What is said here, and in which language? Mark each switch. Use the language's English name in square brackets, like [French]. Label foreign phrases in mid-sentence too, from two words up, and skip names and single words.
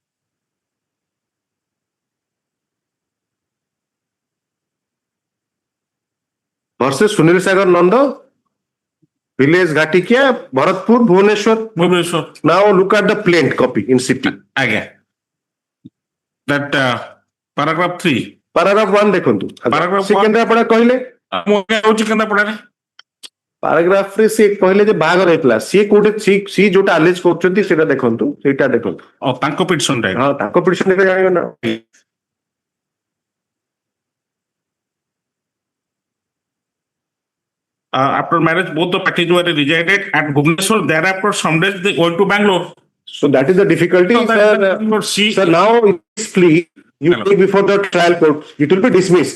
[English] Versus Sunil Sagar Nanda, village Ghatikya, Bharatpur, Bhubaneswar. Now look at the plain copy in city. Again. That paragraph 3. [Odia] Paragraph 1 ଦେଖନ୍ତୁ ସେ କେନ୍ଦ୍ରାପଡ଼ା କହିଲେ paragraph ରେ ସେ କହିଲେ ଯେ ବାହାଘର ହେଇଥିଲା ସିଏ କୋଉଠି ସିଏ ଯୋଉଟା ଆଲେଜ କରୁଛନ୍ତି ସେଇଟା ଦେଖନ୍ତୁ ସେଇଟା ଦେଖନ୍ତୁ ତାଙ୍କ ପିଟିସନ ଟା ହଁ ତାଙ୍କ ପିଟିସନ ରେ ଜାଣିବ ନା [English] after marriage both the parties were resided at Bhubaneswar. Thereafter some days they went to Bangalore. So that is the difficulty, sir. Now this plea you take before the trial court, it will be dismissed.